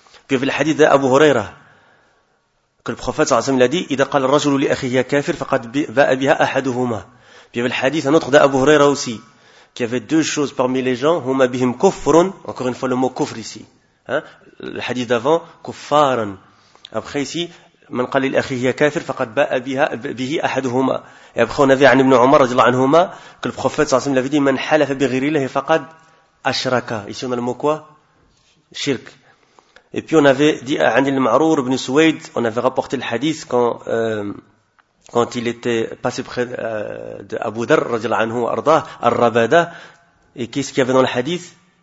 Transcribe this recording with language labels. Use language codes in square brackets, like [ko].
[fr] Puis il y avait le hadith d'Abu Huraira, que le prophète sallallahu alayhi wa sallam l'a dit, [ar] إذا قال الرجل لأخيه يا كافر فقد باء بها أحدهما. [fr] Puis il y avait le hadith, un autre d'Abu Huraira aussi, qui avait deux choses parmi les gens, [ar] هما بهم كفرون, [fr] encore une fois le mot كفر ici. Le hadith d'avant, كفارن. Après ici, [ar] من قال لأخيه يا كافر فقد باء به أحدهما. [fr] Et après on avait [ar] عن ابن عمر رضي الله عنهما, [fr] que le prophète sallallahu alayhi wa sallam l'a dit, [ar] من حلف بغير الله فقد أشرك. [fr] Ici on a le mot quoi? Shirk. Et puis on avait dit à Anil Ma'rour ibn Suwaid, on avait rapporté le hadith quand il était passé près d'Abu Dar, radiallahu anhu, arda, al-Rabada, et qu'est-ce qu'il y avait dans le hadith?